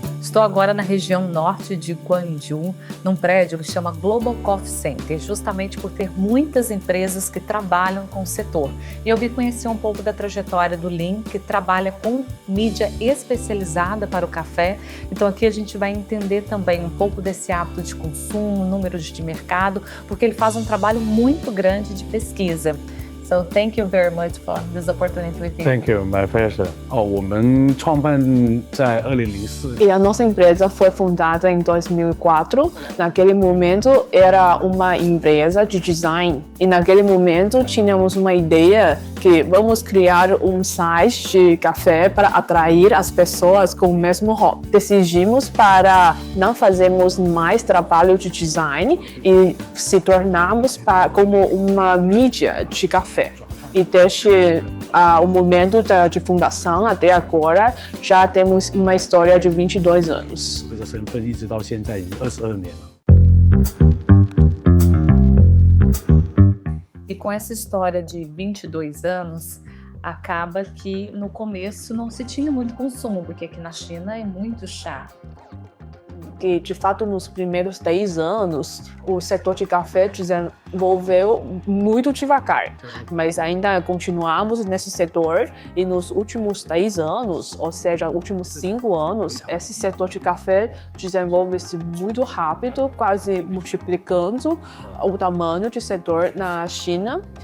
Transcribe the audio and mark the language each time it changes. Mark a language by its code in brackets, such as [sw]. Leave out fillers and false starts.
[pt] Estou agora na região norte de Guangzhou, num prédio que chama Global Coffee Center, justamente por ter muitas empresas que trabalham com o setor. E eu vim conhecer um pouco da trajetória do Lin, que trabalha com mídia especializada para o café. Então aqui a gente vai entender também um pouco desse hábito de consumo, números de mercado, porque ele faz um trabalho muito grande de pesquisa. [en] So thank you very much for this opportunity with you. Thank you, my pleasure. [zh] 我们创办在2004. [pt] E a nossa empresa foi fundada em 2004. Naquele momento era uma empresa de design. E naquele momento tínhamos uma ideia que vamos criar um site de café para atrair as pessoas com o mesmo hobby. Decidimos para não fazermos mais trabalho de design e se tornarmos como uma mídia de café. E desde o momento de fundação até agora, já temos uma história de 22 anos. [zh] 这个身份一直到现在已经22年了。 [pt] E com essa história de 22 anos, acaba que no começo não se tinha muito consumo, porque aqui na China é muito chá. Que de fato nos primeiros 10 anos o setor de café desenvolveu muito devagar, mas ainda continuamos nesse setor e nos últimos 10 anos, ou seja, últimos 5 anos, esse setor de café desenvolve-se muito rápido, quase multiplicando o tamanho do setor na China